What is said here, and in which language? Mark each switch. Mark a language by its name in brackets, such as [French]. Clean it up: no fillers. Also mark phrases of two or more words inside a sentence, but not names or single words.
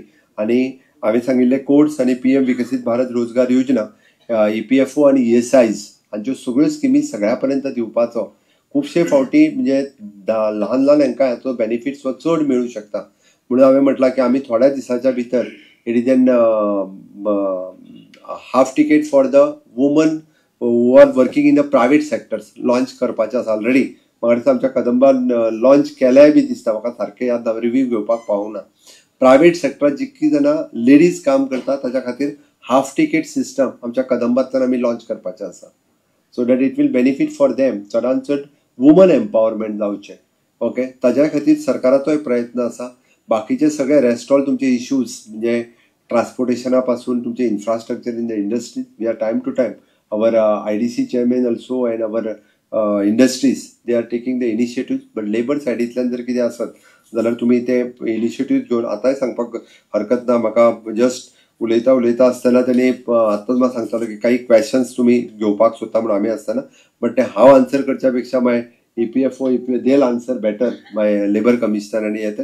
[Konkani] आणि हांवें सांगिल्ले कोड्स आणि PM विकसित भारत रोजगार योजना, EPFO आणि ESIs हांच्यो सगळ्यो स्किमी सगळ्या पर्यंत दिवपाचो. खुबशे फावटी म्हणजे ल्हान ल्हान हांकां हाचो बेनिफिट्स चड मेळूं शकता. म्हणून हांवें म्हटलां की आमी थोड्या दिसाच्या भितर [English] it is an half ticket for the women who are working in the private sectors [Konkani] लॉन्च करपाचें आसा [English] ऑलरेडी. [Konkani] म्हाका दिसता आमच्या कदंबान लॉन्च केल्याय बी दिसता, म्हाका सारकें याद ना, रिव्ह्यू घेवपाक पावूंक ना. प्रायवेट सेक्टरात जितकी जाणां लेडीज काम करता ताच्या खातीर हाफ टिकेट सिस्टम आमच्या कदंबातल्यान आमी लॉन्च करपाचें आसा. [English] so that it will benefit for them. [Konkani] चडांत चड [English] women empowerment जावचें. [Konkani] ओके, ताज्या खातीर सरकाराचोय प्रयत्न आसा. बाकीचे सगळे रेस्टॉल तुमचे इश्यूज म्हणजे ट्रान्सपोर्टेशना पासून तुमचे [English] infrastructure in the industries, we are time to time our IDC chairman also and our industries, they are taking the initiatives. But labor [Konkani] सायडींतल्यान जर कितें आसत जाल्यार तुमी ते इनिशिएटिव्ह घेवन आतांय सांगपाक हरकत ना. म्हाका जस्ट उलयता आसतना तेणी आतांच म्हाका सांगतालो की काही क्वेश्चन्स तुमी घेवपाक सोदता म्हणून आमी आसतना. बट ते हांव आन्सर करच्या पेक्षा माय EPFO देल [English] answer better my labour commissioner [Konkani] आनी येते.